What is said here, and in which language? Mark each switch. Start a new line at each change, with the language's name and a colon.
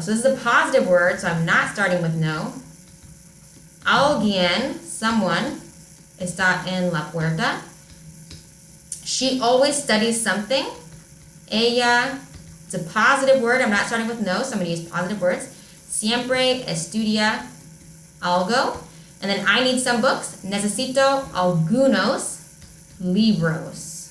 English: So this is a positive word, so I'm not starting with no.
Spanish: Alguien, someone, está en la puerta.
English: She always studies something. Ella, it's a positive word. I'm not starting with no, so I'm going to use positive words.
Spanish: Siempre estudia algo.
English: And then I need some books.
Spanish: Necesito algunos libros.